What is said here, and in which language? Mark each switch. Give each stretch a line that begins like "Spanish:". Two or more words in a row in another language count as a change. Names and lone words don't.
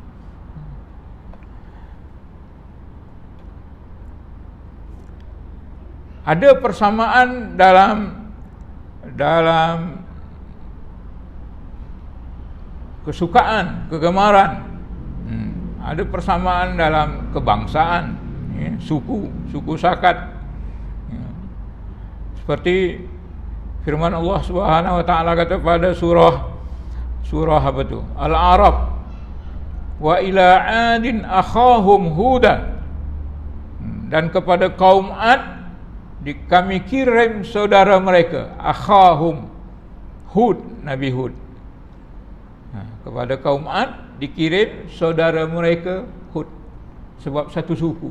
Malay: Ada persamaan dalam kesukaan, kegemaran. Ada persamaan dalam kebangsaan, ya, suku sakat. Ya. Seperti firman Allah
Arabic: سبحانه وتعالى
Malay: kata pada surah apa tu? Al-A'raf.
Arabic: وإلى عاد أخاهم هودا.
Malay: Dan kepada kaum Ad kami kirim saudara mereka, akhahum, Hud, Nabi Hud. Kepada kaum Ad dikirim saudara mereka Hud, sebab satu suku.